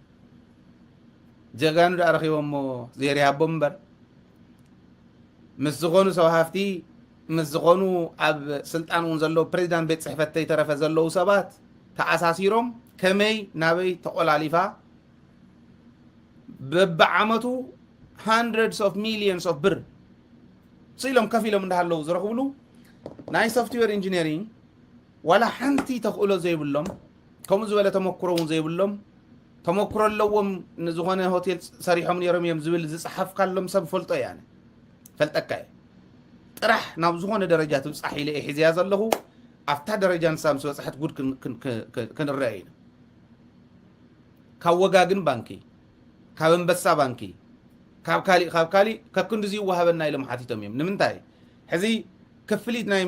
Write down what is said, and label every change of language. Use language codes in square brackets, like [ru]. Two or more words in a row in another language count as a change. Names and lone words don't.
[ti] ጀጋኑ ዳ ረኺቦሞ ዘይርሃቦም እምበር ምስ ዝኾኑ ሰብ ሃፍቲ ምስ ዝኾኑ ኣብ ስልጣን እውን ዘሎ ፕሬዚዳንት ቤት ጽሕፈት ተይተረፈ ዘለዉ ሰባት ተኣሳሲሮም ከመይ ናበይ ተቆላሊፋ በብዓመቱ [en] hundreds of millions of [ti] ብር ስኢሎም ከፍ ኢሎም እንዳሃለዉ ዝረኽብሉ ናይ ሶፍትዌር ኢንጂነሪንግ ዋላ ሓንቲ ተኽእሎ ዘይብሎም ከምኡ ዝበለ ተመክሮ እውን ዘይብሎም ተመክሮ ኣለዎም ንዝኾነ ሆቴል ሰሪሖም ነይሮም እዮም ዝብል ዝፅሓፍካሎም ሰብ ፈልጦ እየ ኣነ ፈልጠካ እየ ጥራሕ ናብ ዝኾነ ደረጃ ትብፃሕ ኢለ እየ ሒዝያ ዘለኹ ኣብታ ደረጃ ንሳ ምስ በፅሐት ጉድ ክንርአ ኢና ካብ ወጋግን ባንኪ ካብ አንበሳ ባንኪ ካብ ካሊእ ካብ ክንድዚ ይወሃበና ኢሎም ሓቲቶም እዮም ንምንታይ ሕዚ ክፍሊት